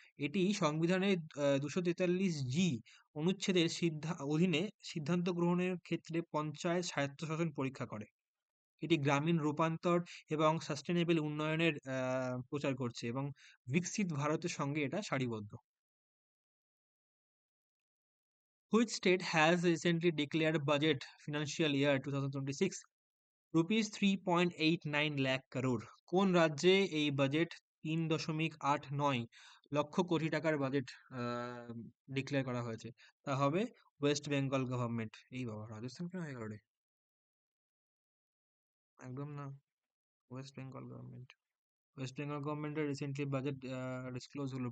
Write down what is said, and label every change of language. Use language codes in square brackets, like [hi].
[bn] এটি সংবিধানের 243G অনুচ্ছেদের অধীনে সিদ্ধান্ত গ্রহণের ক্ষেত্রে পঞ্চায়েত স্বায়ত্তশাসন পরীক্ষা করে। এটি গ্রামীণ রূপান্তর এবং সাস্টেনেবল উন্নয়নের প্রচার করছে, এবং বিকশিত ভারতের সঙ্গে এটা সারিবদ্ধ। [en] Which state has recently declared budget financial year 2026 ₹3.89 lakh crore? [bn] কোন রাজ্যে এই বাজেট 3.89 লক্ষ কোটি টাকার বাজেট ডিক্লেয়ার করা হয়েছে? তা হবে ওয়েস্ট বেঙ্গল গভর্নমেন্ট। এই বাবা, রাজস্থান কেন হয়ে গেল রে? একদম না, West Bengal government. West Bengal গভর্নমেন্টের রিসেন্টলি বাজেট ডিসক্লোজ হলো।